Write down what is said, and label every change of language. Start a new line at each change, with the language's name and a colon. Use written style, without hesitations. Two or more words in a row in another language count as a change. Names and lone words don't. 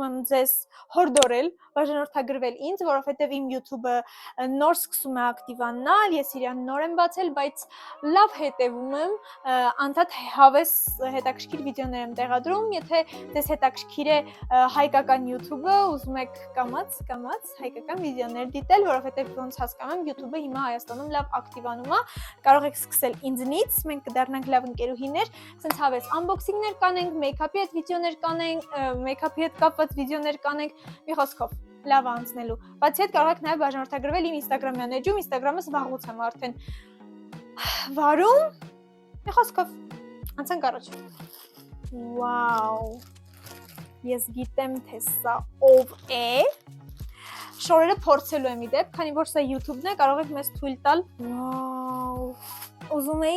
Armenian: եմ ձեզ հորդորել, բաժանորդագրվել ինձ, որովհետև իմ YouTube-ը նոր սկսում է ակտիվանալ, ես իրան նոր եմ բացել, բայց լավ հետևում եմ, անդադ հավես հետաքրքիր վիդեոներ եմ տեղադրում, եթե ձեզ հետաքրքիր է հայկական YouTube-ը, ուզում եք կամաց հայկական վիդեոներ դիտել, որովհետև ոնց հասկանում եմ YouTube-ը հիմա Հայաստանում լավ ակտիվանում է, կարող եք սկսել ինձնից, մենք կդառնանք լավ ընկերուհիներ, սենց հավես unboxing-ներ կանենք, make-up-ի հետ վիդեոներ կանենք, make-up-ի հետ կապված վիդեոներ կանենք, մի խոսքով, լավ անցնելու։ Բացի հետ կարող եք նաև բաժանորդագրվել իմ Instagram-յան էջում, Instagram-ս վաղուց եմ արդեն վարում, մի խոսքով, անցանք առաջ։ Վաու, ես գիտեմ, թե սա ով է, շորերը փորձելու եմ իդեպ, քանի որ սա YouTube-ն է, կարող եք մեզ թույլ տալ, վաու, ուզում էի